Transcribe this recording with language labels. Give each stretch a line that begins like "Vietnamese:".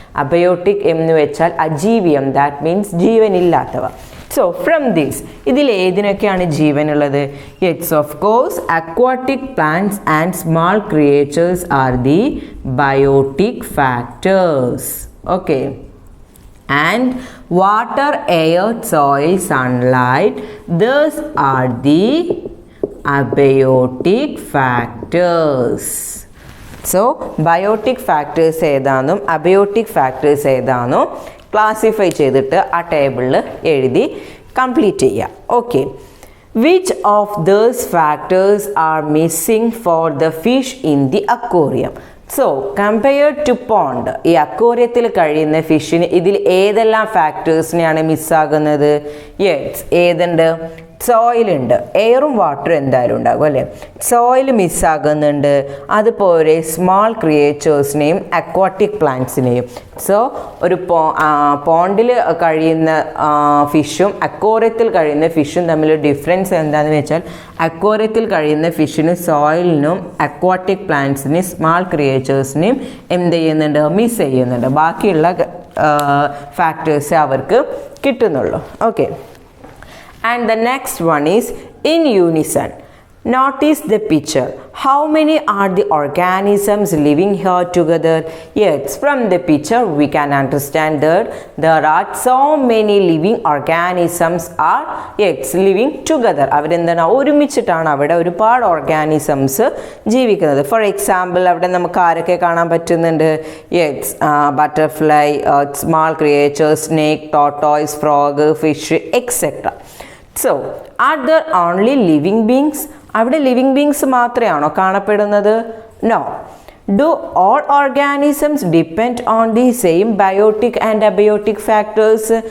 Malayalam: Abiotic എന്ന് വെച്ചാൽ അജീവിയം,
English: that means
Malayalam: ജീവനില്ലാത്തവ.
English: so from this
Malayalam: ഇതിൽ ഏതിനൊക്കെയാണ് ജീവനുള്ളത്?
English: Yes, of course aquatic plants and small creatures are the biotic factors. Okay. And water, air, soil, sunlight, those are the abiotic factors.
Malayalam: So biotic factors ഏതാണെന്നും abiotic factors ഏതാണെന്നും classify ചെയ്തിട്ട് ആ ടേബിളിൽ എഴുതി complete ചെയ്യുക. Okay.
English: Which of those factors are missing for the fish in the aquarium?
Malayalam: So compared to pond, ഈ അക്വേറിയത്തിൽ കഴിയുന്ന ഫിഷിന് ഇതിൽ ഏതെല്ലാം ഫാക്ടേഴ്സിനെയാണ് മിസ്സാകുന്നത്? Yes, ഏതുണ്ട്? സോയിലുണ്ട്, എയറും വാട്ടറും എന്തായാലും ഉണ്ടാകും അല്ലേ. സോയിൽ മിസ്സാകുന്നുണ്ട്, അതുപോലെ സ്മോൾ ക്രിയേച്ചേഴ്സിനെയും അക്വാട്ടിക് പ്ലാന്റ്സിനെയും. സോ ഒരു പോണ്ടിൽ കഴിയുന്ന ഫിഷും അക്വേറിയത്തിൽ കഴിയുന്ന ഫിഷും തമ്മിൽ ഡിഫറൻസ് എന്താണെന്ന് വെച്ചാൽ അക്വേറിയത്തിൽ കഴിയുന്ന ഫിഷിന് സോയിലിനും അക്വാട്ടിക് പ്ലാന്റ്സിനെയും സ്മോൾ ക്രിയേച്ചേഴ്സിനെയും എന്ത് ചെയ്യുന്നുണ്ട്? മിസ് ചെയ്യുന്നുണ്ട്. ബാക്കിയുള്ള ഫാക്ടേഴ്സ് അവർക്ക് കിട്ടുന്നുള്ളൂ. Okay.
English: And the next one is in unison. Notice the picture. How many are the organisms living here together? Yes, from the picture we can understand that there are so many living organisms are living together.
Malayalam: അവരെന്താണ് ഒരുമിച്ചിട്ടാണ് അവിടെ ഒരുപാട് organisms ജീവിക്കുന്നത്.
English: for example
Malayalam: അവിടെ നമുക്ക് ആരൊക്കെ കാണാൻ പറ്റുന്നുണ്ട്? Yes, butterfly, small creatures, snake, tortoise, frog, fish, etcetera.
English: So are there only living beings?
Malayalam: അവിടെ ലിവിങ് ബീങ്സ് മാത്രമാണോ കാണപ്പെടുന്നത്?
English: No. Do all organisms depend on the same biotic and abiotic factors?